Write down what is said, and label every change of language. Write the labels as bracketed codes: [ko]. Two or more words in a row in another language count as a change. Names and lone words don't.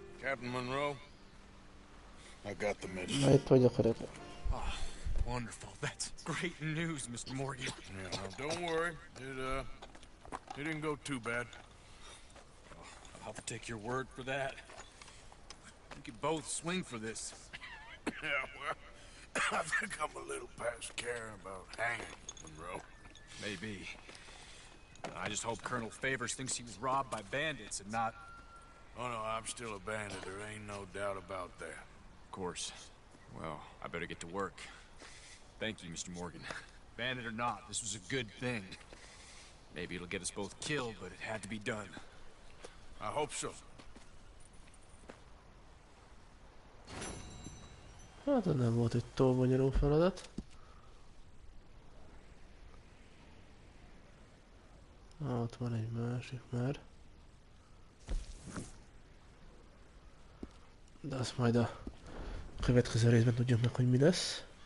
[en] Captain Monroe. I got the message. [hu] Na itt vagyok, öreg. [en] Oh, wonderful. That's great news, Mr. Morgan. Yeah, no, don't worry. It didn't go too bad. I'll have to take your word for that. We could both swing for this. Yeah, well, I think I'm a little past caring about hanging, Monroe. Maybe. I just hope Colonel Favors thinks he was robbed by bandits and not... Oh no, I'm still a bandit. There ain't no doubt about that. Of course. Well, I better get to work. Thank you, Mr. Morgan. Bandit or not, this was a good thing. Maybe it'll get us both killed, but it had to be done. I hope so. [hu] Hát ez nem volt egy túl bonyolult feladat. Ott van egy másik már. De azt majd a következő részben tudjuk meg, hogy mi lesz.